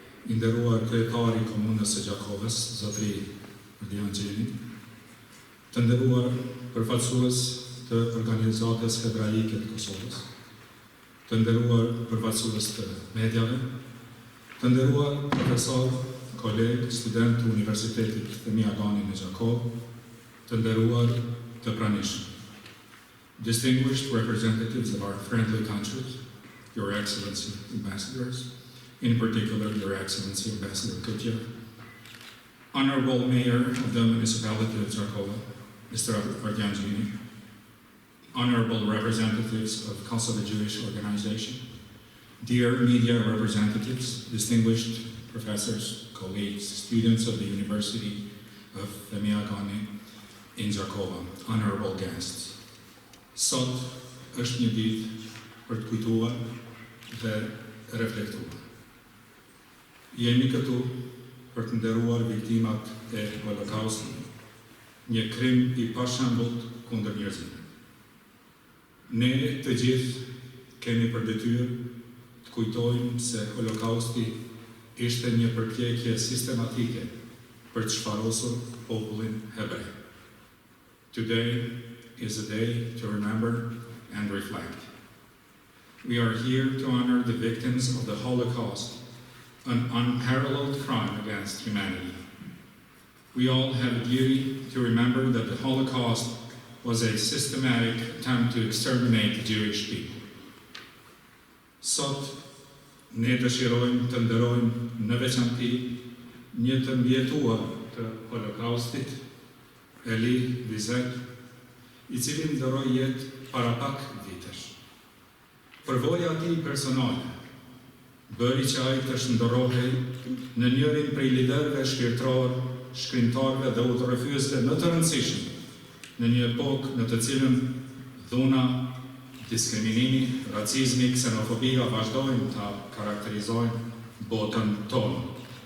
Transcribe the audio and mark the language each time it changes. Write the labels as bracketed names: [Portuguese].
[Albanian] i nderuar kryetari i komunës së Gjakovës, zotëri Gjeni, të nderuar përfaqësues të organizatës hebraike të Kosovës, të nderuar përfaqësues të mediave, të nderuar profesor, kolegë, student të Universitetit Fehmi Agani në Gjakovë, të nderuar të pranishëm. [English] Distinguished representatives of our friendly countries, Your Excellency Ambassadors, in particular Your Excellency Ambassador Kutya, Honorable Mayor of the Municipality of Gjakovë, Mr. Ardiangjini, Honorable representatives of Kosovo Jewish Organization, dear media representatives, distinguished professors, colleagues, students of the University of Fehmi Agani in Gjakovë, honorable guests. [Albanian] Sot është një ditë për të kujtuar dhe reflektuar. Jemi këtu për të nderuar viktimat e Holokaustit, një krim i pashembullt kundër njerëzimit. Ne të gjithë kemi për detyrë të kujtojmë se Holokausti ishte një përpjekje sistematike për të shfarosur popullin hebrej. [English] Today is a day to remember and reflect. We are here to honor the victims of the Holocaust, an unparalleled crime against humanity. We all have a duty to remember that the Holocaust was a systematic attempt to exterminate the Jewish people. [Albanian] Sot, ne dëshirojmë të nderojmë në veçanti një të mbijetuar të Holokaustit, Elie Wiesel, i cili ndëroi jetë para pak vitesh. Përvoja e tij personale bëri që ai të shndërrohej në njërin prej liderëve shpirtëror, shkrimtarëve dhe udhërrëfyesve më të rëndësishëm në një epokë në të cilën dhuna, diskriminimi, racizmi, ksenofobia vazhdojnë të karakterizojnë botën tonë.